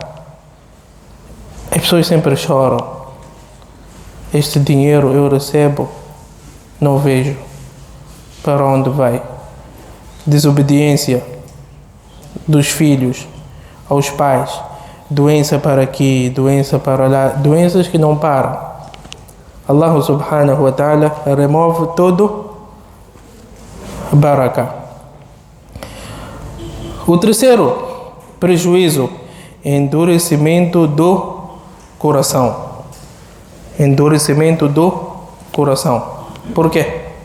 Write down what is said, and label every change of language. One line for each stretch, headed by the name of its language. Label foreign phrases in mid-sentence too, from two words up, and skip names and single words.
Portuguese: As pessoas sempre choram. Este dinheiro eu recebo, não vejo para onde vai. Desobediência dos filhos aos pais, doença para aqui, doença para lá, doenças que não param. Allah
Arabic: سبحانه وتعالى
Portuguese: remove todo baraka. O terceiro prejuízo, endurecimento do coração. Endurecimento do coração. Por quê?